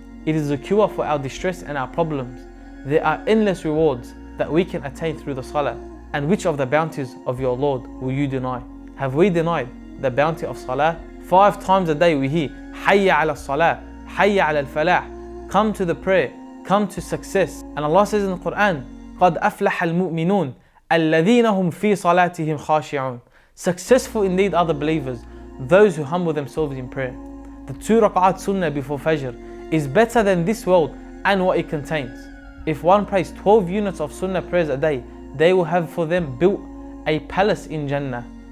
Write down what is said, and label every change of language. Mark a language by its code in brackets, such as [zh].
[en] It is a cure for our distress and our problems. There are endless rewards that we can attain through the salah. And which of the bounties of your Lord will you deny? Have we denied the bounty of salah? 5 times a day we hear Haya Al Al Salah, Haya Al Al Falah. Come to the prayer, come to success. [ar] And Allah says in the Quran, قَدْ أَفْلَحَ الْمُؤْمِنُونَ الَّذِينَ هُمْ فِي صَلَاتِهِمْ خَاشِعُونَ. [en] Successful indeed are the believers, those who humble themselves in prayer. The 2 rak'at Sunnah before fajr is better than this world and what it contains. If one prays 12 units of Sunnah prayers a day, they will have for them built a palace in Jannah.